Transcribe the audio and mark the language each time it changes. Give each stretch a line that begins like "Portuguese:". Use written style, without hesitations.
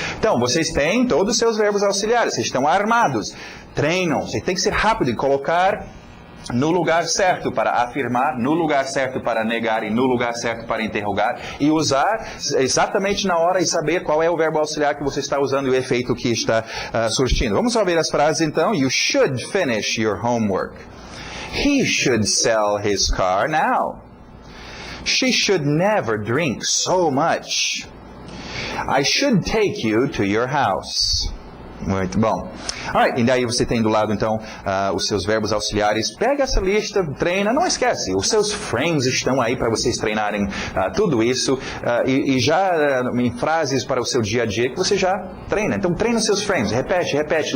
Portuguese: Então, vocês têm todos os seus verbos auxiliares, vocês estão armados, treinam, você tem que ser rápido e colocar no lugar certo para afirmar, no lugar certo para negar e no lugar certo para interrogar, e usar exatamente na hora e saber qual é o verbo auxiliar que você está usando e o efeito que está surtindo. Vamos só ver as frases então.
English: You should finish your homework. He should sell his car now. She should never drink so much. I should take you to your house.
Portuguese: Muito bom. Alright, e daí você tem do lado, então, os seus verbos auxiliares. Pega essa lista, treina, não esquece. Os seus frames estão aí para vocês treinarem tudo isso. E já em frases para o seu dia a dia que você já treina. Então, treina os seus frames. Repete.